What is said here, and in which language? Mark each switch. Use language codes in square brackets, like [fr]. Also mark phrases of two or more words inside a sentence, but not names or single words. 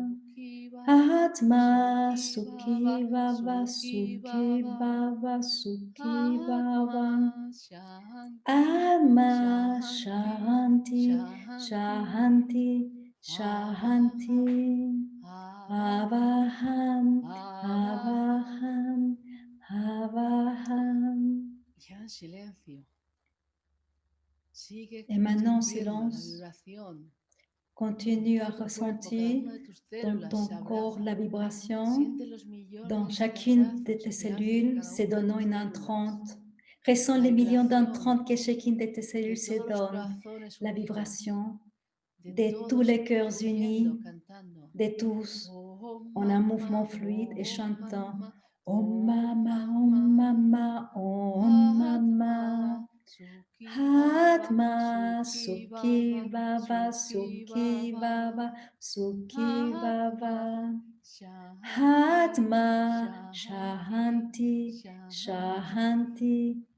[sa] Atma Sukhi Vava Sukhi Vava Sukhi Vava Atma Shanti Shanti Shanti Avaham Avaham Avaham. [fr] Et maintenant, silence. Continue à ressentir dans ton corps la vibration, dans chacune de tes cellules, se donnant une entrante. Ressens les millions d'entrantes que chacune de tes cellules se donne, la vibration de tous les cœurs unis, de tous, en un mouvement fluide et chantant. [sa] Om Mama, Om Mama, Om Mama. Atma Sukhi Vava Sukhi Vava Sukhi Vava Atma Shanti Shanti